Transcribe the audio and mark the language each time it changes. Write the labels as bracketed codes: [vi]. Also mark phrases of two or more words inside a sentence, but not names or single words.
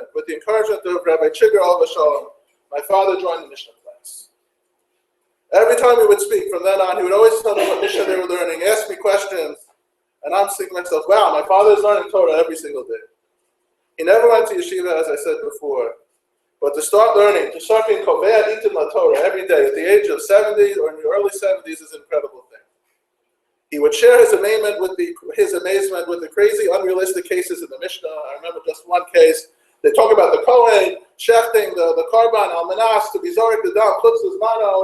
[en] With the encouragement of Rabbi Chigger [he] Alav Shalom, [en] my father joined the Mishnah class. Every time he would speak from then on, he would always tell me what Mishnah they were learning, ask me questions, and I'm thinking to myself, wow, my father is learning Torah every single day. He never went to yeshiva, as I said before, but to start learning, to start being [he] kovea itim la Torah [en] every day at the age of 70 or in the early 70s is an incredible thing. He would share his amazement with the crazy, unrealistic cases in the Mishnah. I remember just one case. They talk about the Kohen shechting the korban [he] al manas [en] to be zorik the [he] dam chutzuz mano.